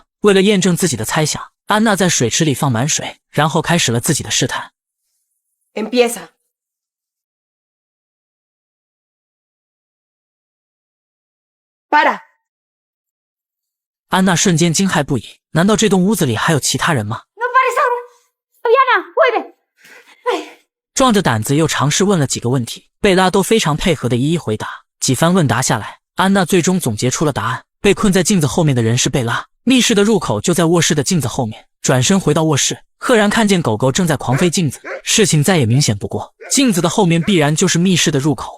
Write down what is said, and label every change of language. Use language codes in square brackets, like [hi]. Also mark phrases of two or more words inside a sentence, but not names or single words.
[zh] 为了验证自己的猜想，安娜在水池里放满水，然后开始了自己的试探。 [es] Empieza. Para. [zh] 安娜瞬间惊骇不已，难道这栋屋子里还有其他人吗？ [es] No pares ahora. Fabiana, vuelve. [zh] 壮着胆子又尝试问了几个问题，贝拉都非常配合的一一回答。几番问答下来，安娜最终总结出了答案。被困在镜子后面的人是贝拉，密室的入口就在卧室的镜子后面。转身回到卧室，赫然看见狗狗正在狂吠镜子。事情再也明显不过，镜子的后面必然就是密室的入口。